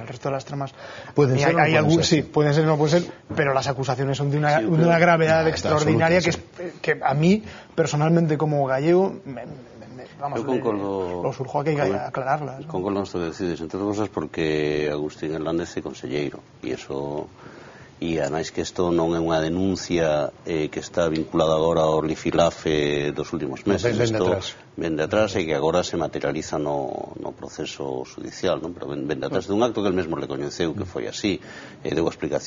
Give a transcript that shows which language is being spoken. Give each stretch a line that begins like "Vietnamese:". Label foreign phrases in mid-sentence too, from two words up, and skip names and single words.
Spanish: pueden ser, pueden ser, no pueden ser, pero las acusaciones son de una gravedad extraordinaria que a mí, personalmente, como gallego, lo surjo a que hay que aclararlas.
Galician: Concordo
Spanish: con lo que decides,
Galician: entre otras cosas porque Agustín Hernández é conselleiro, e ademais que isto non é unha denuncia que está vinculada agora ao Lifilafe dos últimos meses, ven de atrás e que agora se materializa no proceso judicial, non? Pero ven de atrás dun acto que el mesmo recoñeceu que foi así, deu a explicación.